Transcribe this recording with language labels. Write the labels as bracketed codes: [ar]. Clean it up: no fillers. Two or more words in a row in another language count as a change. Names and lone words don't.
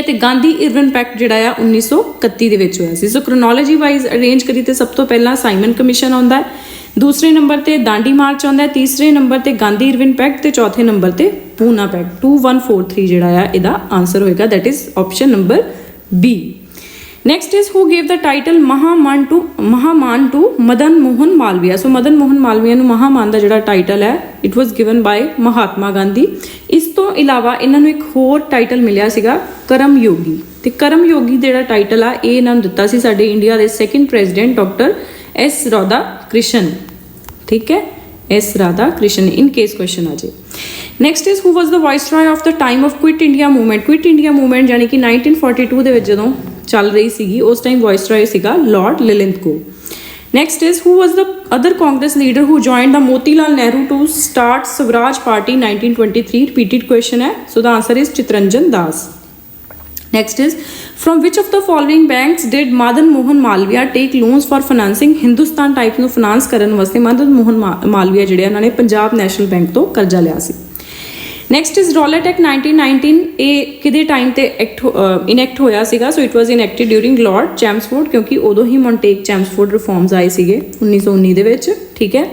[pa] ਤੇ ਗਾਂਧੀ ਇਰਵਿਨ ਪੈਕਟ ਜਿਹੜਾ ਆ 1931 ਦੇ ਵਿੱਚ ਹੋਇਆ ਸੀ। ਸੋ [en] chronology wise arrange [pa] ਕਰੀ ਤੇ ਸਭ ਤੋਂ ਪਹਿਲਾਂ ਸਾਈਮਨ ਕਮਿਸ਼ਨ ਆਉਂਦਾ ਹੈ, ਦੂਸਰੇ ਨੰਬਰ ਤੇ ਦਾਂਡੀ ਮਾਰਚ ਆਉਂਦਾ ਹੈ, ਤੀਸਰੇ ਨੰਬਰ ਤੇ ਗਾਂਧੀ ਇਰਵਿਨ ਪੈਕਟ ਤੇ ਚੌਥੇ ਨੰਬਰ ਤੇ ਪੂਨਾ ਪੈਕਟ। 2143 ਜਿਹੜਾ ਆ ਇਹਦਾ ਆਨਸਰ ਹੋਏਗਾ, [en] that is option number B. Next is who gave the title Mahaman to Madan Mohan Malviya? [pa] So Madan Mohan Malviya ਨੂੰ ਮਹਾਮਾਨ ਦਾ ਜਿਹੜਾ ਟਾਈਟਲ ਹੈ [en] it was given by [pa] ਮਹਾਤਮਾ ਗਾਂਧੀ। ਇਸ ਤੋਂ ਇਲਾਵਾ ਇਹਨਾਂ ਨੂੰ ਇੱਕ ਹੋਰ ਟਾਈਟਲ ਮਿਲਿਆ ਸੀਗਾ ਕਰਮ ਯੋਗੀ, ਤੇ ਕਰਮ ਯੋਗੀ ਜਿਹੜਾ ਟਾਈਟਲ ਆ ਇਹ ਇਹਨਾਂ ਨੂੰ ਦਿੱਤਾ ਸੀ ਸਾਡੇ ਇੰਡੀਆ ਦੇ [en] second president [pa] ਡਾਕਟਰ S ਰਾਧਾ ਕ੍ਰਿਸ਼ਨ, ਠੀਕ ਹੈ, S ਰਾਧਾ ਕ੍ਰਿਸ਼ਨ, [en] in case question [pa] ਆ ਜੇ। [en] Next is who was the viceroy of the time of Quit India movement? [pa] ਕੁਇਟ ਇੰਡੀਆ ਮੂਵਮੈਂਟ ਯਾਨੀ ਕਿ 1942 ਦੇ ਵਿੱਚ ਜਦੋਂ ਚੱਲ ਰਹੀ ਸੀਗੀ, ਉਸ ਟਾਈਮ ਵਾਇਸਰॉय ਸੀਗਾ ਲਾਰਡ ਲਿਲਿੰਥਗੋ। [en] Next is who was the other Congress leader who joined the Motilal Nehru to start Swaraj Party 1923? Repeated question ਹੈ, so the answer is Chitranjan Das. Next is from which of the following banks did Madan Mohan Malviya take loans for financing? [pa] ਹਿੰਦੁਸਤਾਨ ਟਾਈਪ ਨੂੰ ਫਾਈਨਾਂਸ ਕਰਨ ਵਾਸਤੇ ਮਦਨ ਮੋਹਨ ਮਾਲਵੀਆ ਜਿਹੜੇ ਉਹਨਾਂ ਨੇ ਪੰਜਾਬ ਨੈਸ਼ਨਲ ਬੈਂਕ ਤੋਂ ਕਰਜ਼ਾ ਲਿਆ ਸੀ। [en] Next is Rowlatt Act [pa] 1919, ਇਹ ਕਿਹਦੇ ਟਾਈਮ ਤੇ ਇਨੈਕਟ ਹੋਇਆ ਸੀਗਾ? [en] So it was enacted during Lord Chelmsford, [pa] ਕਿਉਂਕਿ ਉਦੋਂ ਹੀ ਮੌਂਟੇਕ ਚੈਮਸਫੋਰਡ ਰਿਫਾਰਮਸ ਆਏ ਸੀਗੇ 1919 ਦੇ ਵਿੱਚ, ਠੀਕ ਹੈ।